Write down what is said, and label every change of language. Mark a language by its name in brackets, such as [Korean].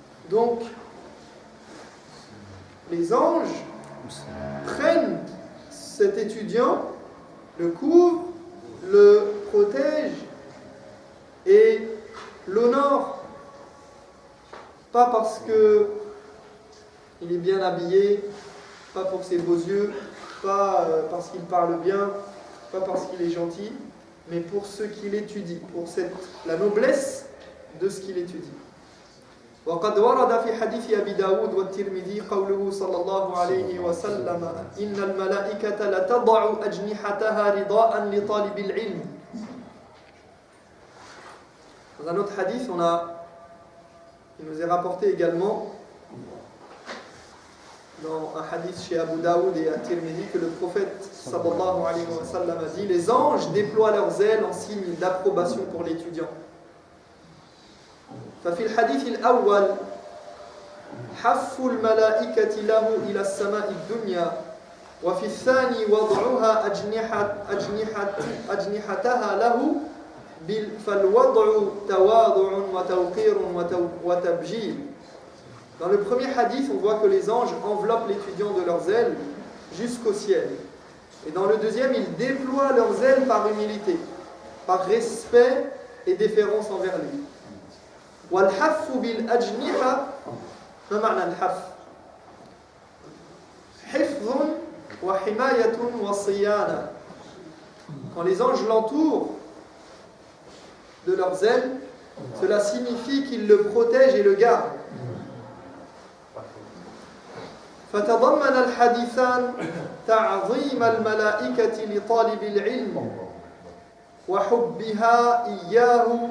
[French] Donc, les anges prennent cet étudiant, le couvrent, le protègent et l'honorent, pas parce que il est bien habillé, pas pour ses beaux yeux, pas parce qu'il parle bien, pas parce qu'il est gentil, mais pour ce qu'il étudie, pour la noblesse de ce qu'il étudie. [Arabic] وقد ورد في حديث أبي داود والترمذي قوله صلى الله عليه وسلم إن الملائكة لتضع أجنحتها رضاء لطالب العلم. [French] Dans un autre hadith, il nous est rapporté également dans un hadith chez Abu Daoud et à Tirmidhi que le prophète sallallahu alayhi wa sallam a dit: les anges déploient leurs ailes en signe d'approbation pour l'étudiant. [Arabic] ففي الحديث الأول حف الملائكة له إلى السماء الدنيا وفي الثاني وضعها أجنحتها له فالوضع تواضع وتوقير وتبجيل. [French] Dans le premier hadith, on voit que les anges enveloppent l'étudiant de leurs ailes jusqu'au ciel. Et dans le deuxième, ils déploient leurs ailes par humilité, par respect et déférence envers lui. [Arabic] والحف بالأجنحة ما معنى الحف؟ حفظ وحماية وصيانة. [French] Quand les anges l'entourent de leurs ailes, cela signifie qu'ils le protègent et le gardent. [Arabic] فتضمن الحديثان تعظيم الملائكة لطالب العلم وحبها إياه.